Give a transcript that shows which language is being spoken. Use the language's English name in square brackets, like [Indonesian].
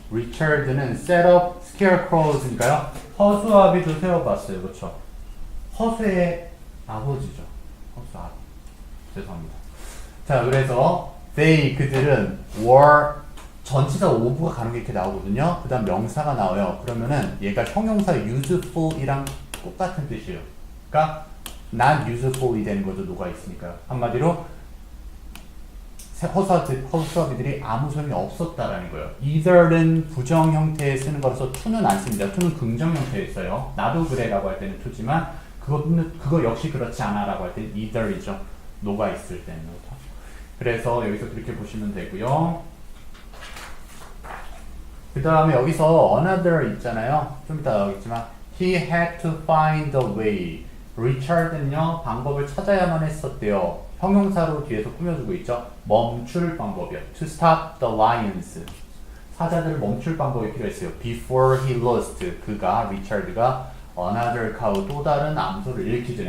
[English] Richard는 set up scarecrows니까요. [Korean] 허수아비도 세워봤어요. 그렇죠? 허수의 아버지죠. 허수아비. 죄송합니다. 자, 그래서 they 그들은 were 전치사 ove가 가는 게 이렇게 나오거든요. 그 다음 명사가 나와요. 그러면은 얘가 형용사 useful이랑 똑같은 뜻이에요. 그러니까 not useful이 되는 거죠. 녹아 있으니까요. 한마디로 허수아비들이 아무 소용이 없었다라는 거예요. either는 부정 형태에 쓰는 거라서 to는 안 씁니다. to는 긍정 형태에 써요. 나도 그래라고 할 때는 to지만 그거 역시 그렇지 않아라고 할 때는 either이죠. 녹아 있을 때는. 그래서 여기서 그렇게 보시면 되고요. 그 다음에 여기서 another 있잖아요. 좀 이따 나오겠지만 [English] he had to find a way. [Korean] 리차드는요 방법을 찾아야만 했었대요. 형용사로 뒤에서 꾸며주고 있죠. 멈출 방법이요. [English] To stop the lions. [Korean] 사자들을 멈출 방법이 필요했어요. [English] Before he lost. [Korean] 리차드가 [English] another cow [Korean] 또 다른 암소를 잃기 전에.